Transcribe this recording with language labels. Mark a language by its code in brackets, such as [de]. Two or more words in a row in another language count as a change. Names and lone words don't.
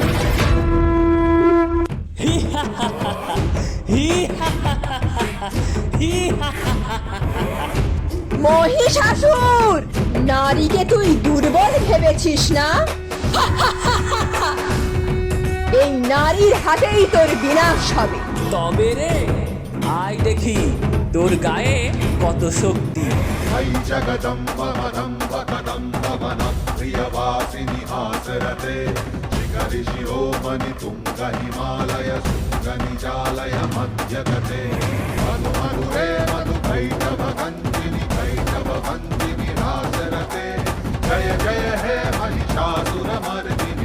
[bn] মহিষাসুর, নারীকে তুই দুর্বল ভেবেছিস না? এই নারীর হাতেই তোর বিনাশ হবে। তবে রে, আয় দেখি তোর গায়ে কত শক্তি। [sa] ऐ जगदम्ब मदम्ब कदम्ब वनं प्रियवासिनि हासरते शिखरि शिरोमणि तुङ्ग हिमालय शृङ्ग निजालय मध्यगते मधु मधुरे मधु कैटभगन्धिनि कैटभवन्दिनि हासरते जय जय हे महिषासुरमर्दिनि